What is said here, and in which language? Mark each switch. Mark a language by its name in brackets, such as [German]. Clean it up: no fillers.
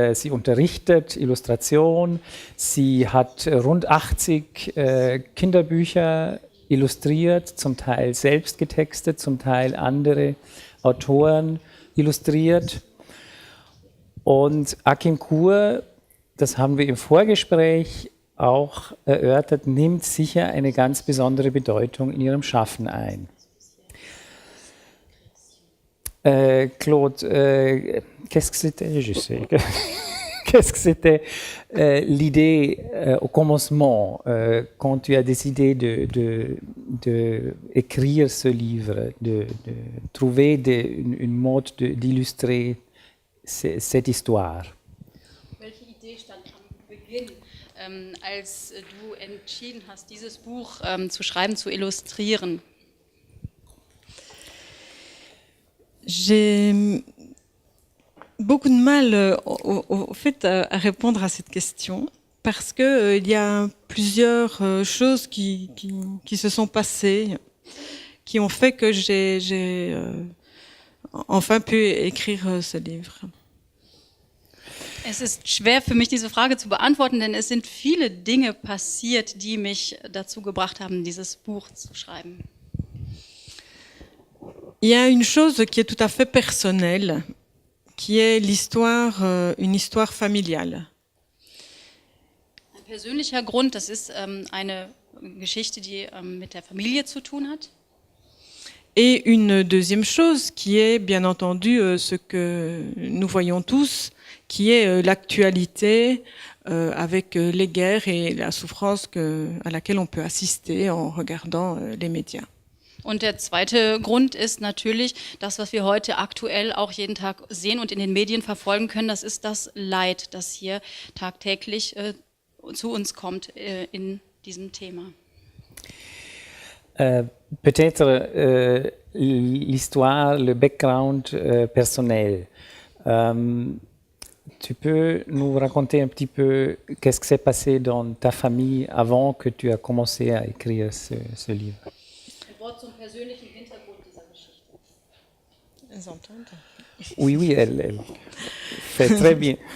[German] Sie unterrichtet Illustration. Sie hat rund 80 Kinderbücher illustriert, zum Teil selbst getextet, zum Teil andere Autoren illustriert. Und Akin Kur, das haben wir im Vorgespräch auch erörtert, nimmt sicher eine ganz besondere Bedeutung in ihrem Schaffen ein. [French] Claude, qu'est-ce que c'était, je sais, qu'est-ce que c'était l'idée au commencement, quand tu as décidé d'écrire ce livre, de trouver une mode d'illustrer cette histoire? [German] Welche Idee stand am Beginn, als du entschieden hast, dieses Buch zu schreiben, zu illustrieren? [French] J'ai beaucoup de mal au fait à répondre à cette question parce que il y a plusieurs choses qui se sont passées, qui ont fait que j'ai enfin pu écrire ce livre. [German] Es ist schwer für mich, diese Frage zu beantworten, denn es sind viele Dinge passiert, die mich dazu gebracht haben, dieses Buch zu schreiben. [French] Il y a une chose qui est tout à fait personnelle, qui est l'histoire, une histoire familiale. [German] Ein persönlicher Grund, das ist eine Geschichte, die mit der Familie zu tun hat. [French] Et une deuxième chose qui est bien entendu ce que nous voyons tous, qui est l'actualité avec les guerres et la souffrance à laquelle on peut assister en regardant les médias. [German] Und der zweite Grund ist natürlich das, was wir heute aktuell auch jeden Tag sehen und in den Medien verfolgen können. Das ist das Leid, das hier tagtäglich zu uns kommt in diesem Thema. [French] Peut-être l'histoire, le background personnel. Tu peux nous raconter un petit peu qu'est-ce qui s'est passé dans ta famille avant que tu aies commencé à écrire ce livre? [German] Zum persönlichen Hintergrund dieser Geschichte. [French] Oui, oui, elle fait très bien.